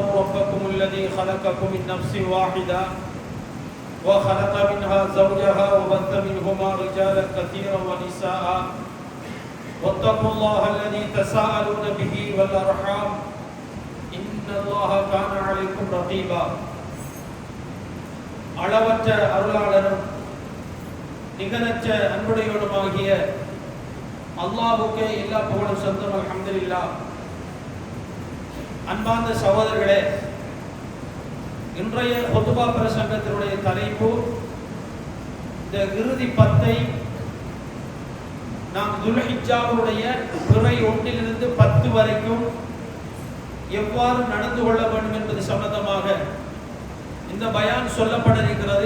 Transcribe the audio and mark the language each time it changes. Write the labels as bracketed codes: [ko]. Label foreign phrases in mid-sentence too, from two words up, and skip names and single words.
[ar] ربكم الذي خلقكم من نفس واحدة وخلق منها زوجها وبث منهما رجالا كثيرا ونساء واتقوا الله الذي تساءلون به والأرحام إن الله كان عليكم رقيبا. [ta] அளவற்ற அருளாளரும் நிகரற்ற அன்புடையவனுமாகிய அல்லாஹ்வுக்கே எல்லா புகழும் சொந்தம். அல்ஹம்துலில்லாஹ். அன்பார்ந்த சகோதரர்களே, இன்றைய குதுபா பிரசங்கத்தினுடைய தலைப்பு இந்த இறுதி 10 நாம் துல்ஹிஜ்ஜாவுடைய பிறை 1 to 10 வரைக்கும் எவ்வாறு நடந்து கொள்ள வேண்டும் என்பது சம்பந்தமாக இந்த பயான் சொல்லப்பட இருக்கிறது.